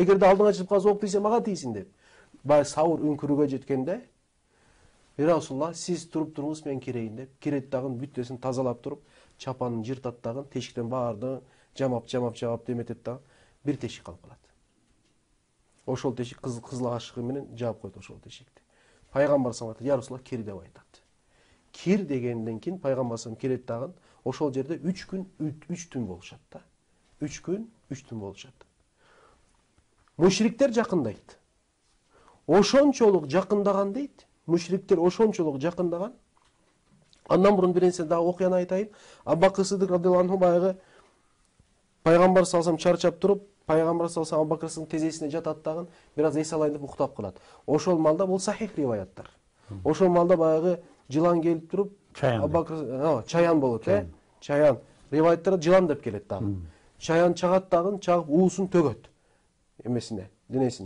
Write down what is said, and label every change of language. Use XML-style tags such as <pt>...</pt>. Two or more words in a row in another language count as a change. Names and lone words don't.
<ky>Эгерде алдыңа чыгып калса ок тийсе мага тийсин деп. Баягы сабыр үңкүрүгө жеткенде,</ky> <ar>يا رسول الله,</ar> <ky>сиз туруп туруңуз, мен кирейин деп, кирет дагы бүттөсүн тазалап туруп, чапанын жыртат дагы, тешиктен баардыгын жамап деметет дагы, бир тешик калып калат. Ошол тешик кызыл кашыгы менен жаап коет ошол тешикти.</ky> <ar>Пайгамбар صلى الله عليه وسلم, يا رسول الله,</ar> <ky>кир деп айтат. Кир дегенден кийин пайгамбар</ky> <ar>صلى الله عليه وسلم</ar> <ky>кирет дагы, ошол жерде 3 күн 3 түн болушат да. 3 күн 3 түн болушат. Мушриктер жакындайт. Ошончолук жакындаган дейт. Мушриктер ошончолук жакындаган. Андан мурун бир нерсе дагы окуяны айтайын. Абу Бакыр Сыдык</ky> <ar>رضي الله عنه</ar> <ky>баягы пайгамбар</ky> <ar>صلى الله عليه وسلم</ar> <ky>чарчап туруп, пайгамбар</ky> <ar>صلى الله عليه وسلم</ar> <ky>Абу Бакыр Сыдыктын тезесине жатат дагы, бир аз эс алайын деп уктап калат. Ошол малда бул сахих риваяттар. Ошол малда баягы жылан келип туруп, Абу Бакыр чаян болот, чаян. Риваяттарда жылан деп келет дагы. Чаян чагат дагы, чагып уусун төгөт. Эмесине, денесине.</ky>